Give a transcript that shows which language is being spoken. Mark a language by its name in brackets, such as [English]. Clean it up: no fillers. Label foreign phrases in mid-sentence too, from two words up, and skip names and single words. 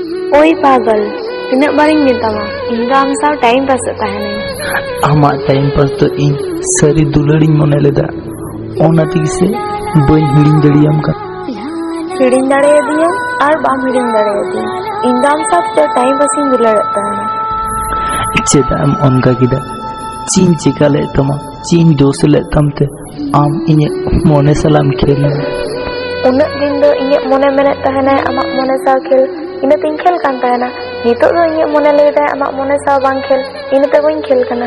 [Santali] ओई पागल तीना बारिंग मेतामा इन दो आम साव [English] time pass [Santali] तहने आमा [English] time pass [Santali] तो इन सारी दुलड़िंग मने लेदा ओना तिसे बई हिड़िंग दड़ियाम का हिड़िंग दड़े दिया और बाम हिड़िंग दड़े दिया इन दो आम साव तो [English] time pass [Santali] इन दुलड़ तहने चेदाम ओनका किदा चीन चिका ले तमा चीन दोस ले तमते आम इने मोने सलाम खेल उन्ना दिन दो इने मोने मेने तहने आमा मोने साव खेल इने तिन खेल कान तहना नितो दो इने मोने लेदा आमा मोने साव बांग खेल इने ते बइन खेल कना